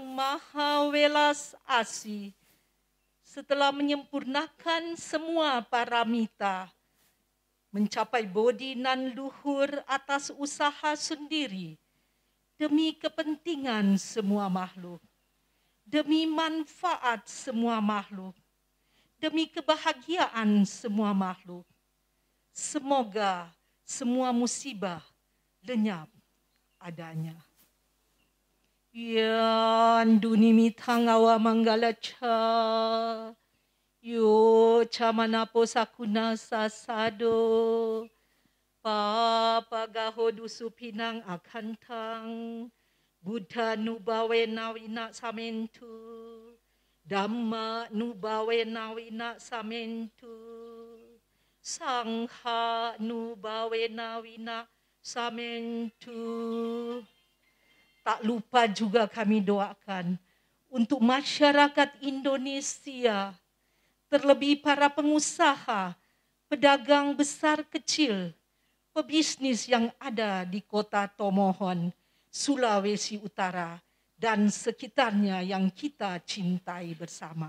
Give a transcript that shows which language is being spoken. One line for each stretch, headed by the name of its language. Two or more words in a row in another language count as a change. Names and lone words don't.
Indonesian: Maha Welas Asih, setelah menyempurnakan semua paramita, mencapai bodi nan luhur atas usaha sendiri, demi kepentingan semua makhluk, demi manfaat semua makhluk, demi kebahagiaan semua makhluk. Semoga semua musibah lenyap adanya.
Pali: Yan dunimitang awa manggalacha, yo chamanapo sakuna sasado, papagaho dusupinang akantang, Buddha nubawe nawina samentu, Dhamma nubawe nawina samentu, Sangha nubawe nawina samentu.
Indonesian: Tak lupa juga kami doakan untuk masyarakat Indonesia, terlebih para pengusaha, pedagang besar kecil, pebisnis yang ada di kota Tomohon, Sulawesi Utara, dan sekitarnya yang kita cintai bersama.